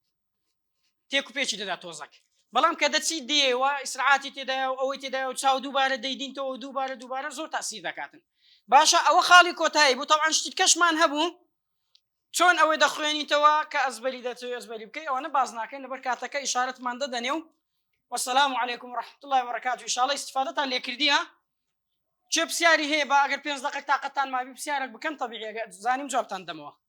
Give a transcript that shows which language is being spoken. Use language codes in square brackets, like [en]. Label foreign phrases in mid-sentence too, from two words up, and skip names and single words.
[ckb] تێک و پێچی دەدا تۆزەک بەڵام کە دەچی دێوە ئیسراعاتی تێدایە و ئەوەی تێدایە و چاو دووبارە دەیدینتەوە دووبارە زۆر تەئسیر دەکاتن باشە ئەوە خاڵی کۆتایی بوو طبعاً شتی کەشمان هەبوو چۆن ئەوەی دەخوێنیتەوە کە ئەزبەری دەتەوێت ئەزبەری بکەی ئەوەنە باز ناکەین لەبەر کاتەکە ئیشارەتمان دەدەنێ و [ar] والسلام عليكم ورحمة الله وبركاته إن شاء الله [ckb] استفادتان لێکردیە چه پرسیاری هەیە بە ئەگەر 5 دقیقە تاقەتان مابی پرسیارێک بکەن طبیعیە زانیم جوابتان دەمەوە